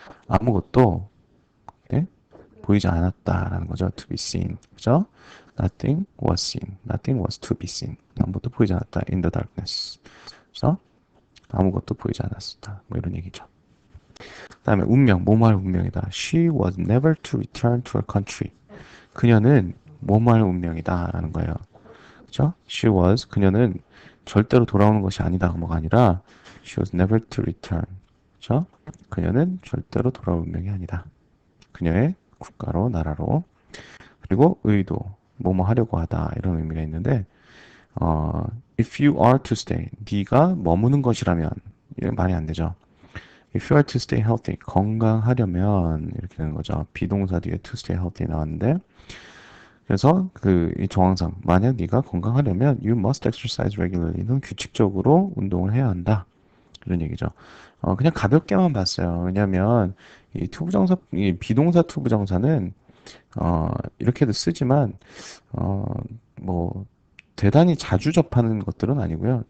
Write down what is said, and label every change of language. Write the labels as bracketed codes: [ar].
[ko] 아무것도 네? 보이지 않았다라는 거죠. [en] To be seen. [ko] 그죠? [en] Nothing was seen. Nothing was to be seen. [ko] 아무것도 보이지 않았다. [en] In the darkness. [ko] 그래서 아무것도 보이지 않았다. 뭐 이런 얘기죠. 그다음에 운명, 뭐뭐할 운명이다. [en] She was never to return to her country. [ko] 그녀는 뭐뭐할 운명이다라는 거예요. 그렇죠? [en] She was [ko] 그녀는 절대로 돌아오는 것이 아니다. 뭐가 아니라 [en] she was never to return. [ko] 그렇죠? 그녀는 절대로 돌아올 운명이 아니다. 그녀의 국가로 나라로. 그리고 의도, 뭐뭐 하려고 하다 이런 의미가 있는데 [en] if you are to stay, [ko] 네가 머무는 것이라면 이런 말이 안 되죠. [en] If you are to stay healthy, [ko] 건강하려면 이렇게 되는 거죠. 비동사 뒤에 [en] to stay healthy [ko] 나왔는데 그래서 그 이 정황상 만약 네가 건강하려면 [en] you must exercise regularly. [ko] 는 규칙적으로 운동을 해야 한다. 이런 얘기죠. 그냥 가볍게만 봤어요. 왜냐하면 이 투부정사, 이 비동사 투부정사는 이렇게도 쓰지만 어, 뭐 대단히 자주 접하는 것들은 아니고요.